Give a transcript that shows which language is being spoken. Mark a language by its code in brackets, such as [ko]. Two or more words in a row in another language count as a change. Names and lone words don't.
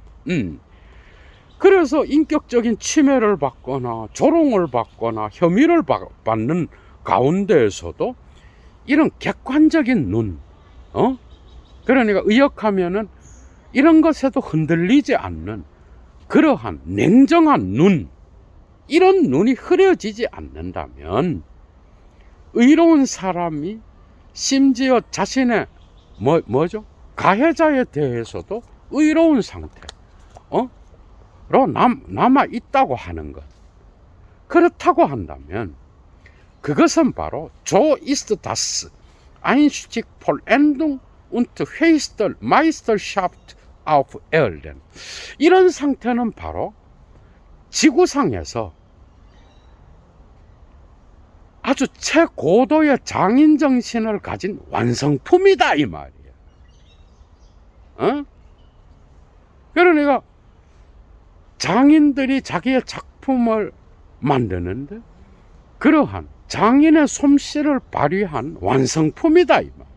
[ko] 그래서 인격적인 침해를 받거나 조롱을 받거나 혐의를 받는 가운데에서도 이런 객관적인 눈, 그러니까 의역하면은 이런 것에도 흔들리지 않는 그러한 냉정한 눈, 이런 눈이 흐려지지 않는다면 의로운 사람이 심지어 자신의 뭐죠? 가해자에 대해서도 의로운 상태로 남아 있다고 하는 것. 그렇다고 한다면 그것은 바로 [de] 조 ist das Einzig Vollendung und höchste Meisterschaft auf Erden. [ko] 이런 상태는 바로 지구상에서 아주 최고도의 장인정신을 가진 완성품이다 이 말이에요. 그러니까 장인들이 자기의 작품을 만드는데 그러한 장인의 솜씨를 발휘한 완성품이다 이 말이에요.